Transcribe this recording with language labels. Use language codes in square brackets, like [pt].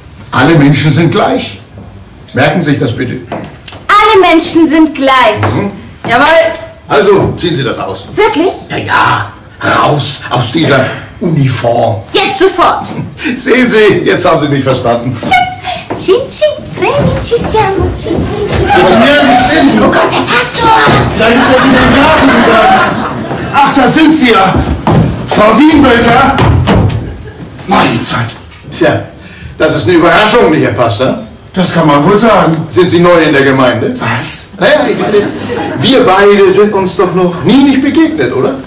[de] Alle Menschen sind gleich. Merken Sie sich das bitte. Alle Menschen sind gleich. Jawohl. Also, ziehen Sie das aus. Wirklich? Ja, raus aus dieser Uniform. Jetzt sofort. Sehen Sie, jetzt haben Sie mich verstanden. [it] Cin cin, premi, ci siamo, cin cin. Oh [de] Gott, der Pastor! Vielleicht ist er wieder im Garten gegangen. Ach, da sind Sie ja. Frau Wienböcker. Meine Zeit. Tja, das ist eine Überraschung, nicht, Herr Pastor? Das kann man wohl sagen. Sind Sie neu in der Gemeinde? Was? Naja, ich meine, wir beide sind uns doch noch nie nicht begegnet, oder?